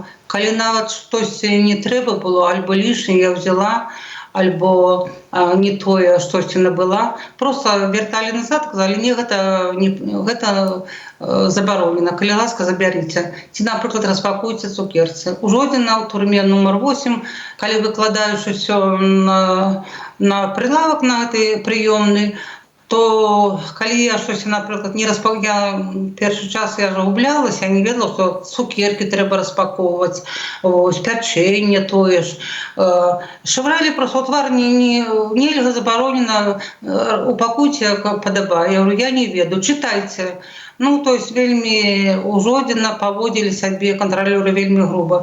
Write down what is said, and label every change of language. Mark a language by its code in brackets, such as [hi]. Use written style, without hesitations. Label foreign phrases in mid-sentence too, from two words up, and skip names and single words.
[be] Калі нават штосьці не трэба было, альбо лішняе я взяла, альбо не тое, штосьці набыла, просто вярталі назад, казалі, не, гэта забаронена, калі ласка, забярыце. Ці, напрыклад, распакуйце цукерцы. У Жодзіна ў турме номер 8, калі выкладаеш усё на прилавок на гэтай прыёмнай, то калі я [uk] щось, наприклад, [be] не я першы час я ж гублялася, я не ведала, што цукеркі трэба распаковваць, ось, пячэнне тое ж. Шавралі просто твар нельга, забаронена, упакуйце як падабае. Я говорю, я не ведаю, чытайце. [ru] Ну, то есть [be] вельмі ужодзіна паводзілі сабе кантралёры вельмі груба.